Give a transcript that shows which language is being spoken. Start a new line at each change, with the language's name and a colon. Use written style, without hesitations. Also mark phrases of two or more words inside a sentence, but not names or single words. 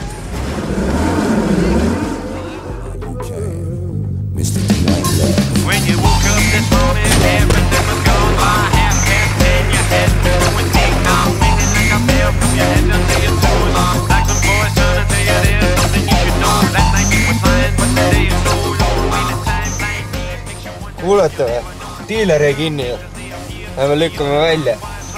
English: When you woke up this morning, everything was gone by 10:30. You had going ding dong, ringing like a bell from your head to your toes. Like some boys turning to you, there's something you should know. That night you were fine, but today is so low. Waiting time, like me, makes you wonder.
Estonian: Kuulete või? Diiler jäi kinni. Lähme lükkame välja.